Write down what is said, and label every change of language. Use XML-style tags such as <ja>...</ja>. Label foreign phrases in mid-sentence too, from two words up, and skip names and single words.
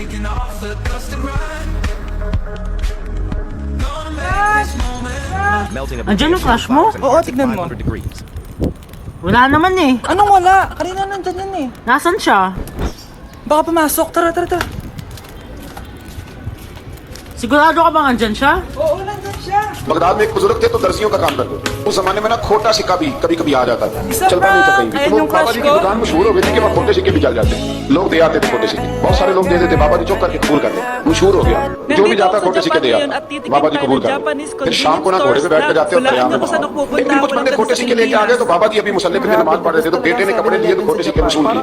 <tl>Andiyan yung flash mo? Oo, tignan mo. Wala naman eh. Anong wala? Kanina nandyan yan eh. Nasaan siya? Baka pumasok. Tara, tara, tara. Sigurado ka bang andyan siya? Oo, nandyan siya.</tl> <hi>बगदाद में एक बुजुर्ग थे तो दर्जियों का काम करते थे। उस जमाने में ना खोटा सिक्का भी कभी कभी आ जाता था, चलता नहीं था कहीं भी। तो वो बाबा जी की दुकान मशहूर हो गई थी कि वहाँ खोटे सिक्के भी चल जाते, लोग दे आते थे खोटे सिक्के। बहुत सारे लोग दे देते, बाबा जी चौक करके कबूल करते, मशहूर हो गया। जो भी जाता खोटे सिक्के दे आता, बाबा जी कबूल करते। फिर शाम को ना घोड़े पे बैठ कर जाते और दरिया में लेकिन कुछ बंदे खोटे सिक्के लेके आ गए तो बाबा जी अभी मुसल्ले पे नमाज पढ़ रहे थे तो बेटे ने कपड़े लिए तो खोटे सिक्के वसूल किए।</hi>